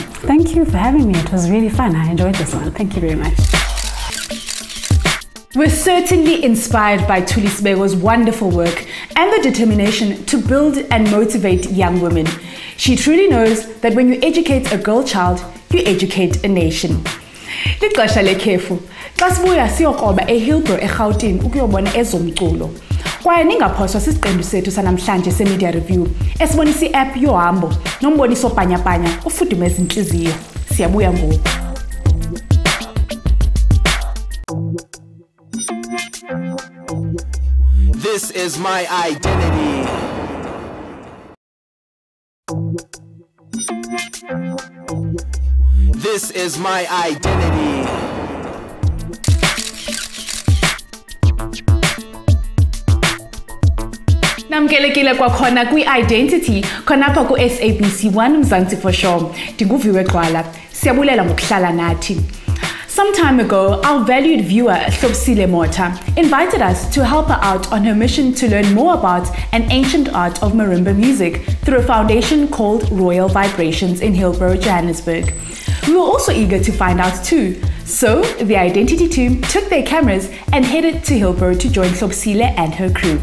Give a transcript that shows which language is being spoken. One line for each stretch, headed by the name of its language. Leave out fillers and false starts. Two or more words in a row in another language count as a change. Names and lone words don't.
English: Thank you for having me. It was really fun. I enjoyed this one. Thank you very much. We're certainly inspired by Thuli Sibeko's wonderful work and the determination to build and motivate young women. She truly knows that when you educate a girl child, you educate a nation.
Xhosa: Lixesha lekhefu. Xa sibuya siyokroba eHillbrow eGauteng ukuyobona ezomculo. Kwaye ningaphoswa sisiqendu sethu sanamhlanje semedia review esibonisa i-app yohambo nomboniso bhanyabhanya ufudumeza inhliziyo. Siyabuya ngoku.
English: This is my identity. This is my identity.
Xhosa: Namkelekile kwakhona kwi-Identity khonapha ku-SABC 1 Mzansians. Ndinguviwe Gqwala. Siyabulela ngokuhlala nathi.
English: Some time ago, our valued viewer, Thuli Sibeko, invited us to help her out on her mission to learn more about an ancient art of marimba music through a foundation called Royal Vibrations in Hillbrow, Johannesburg. We were also eager to find out too. So, the Identity team took their cameras and headed to Hillbrow to join Thuli and her crew.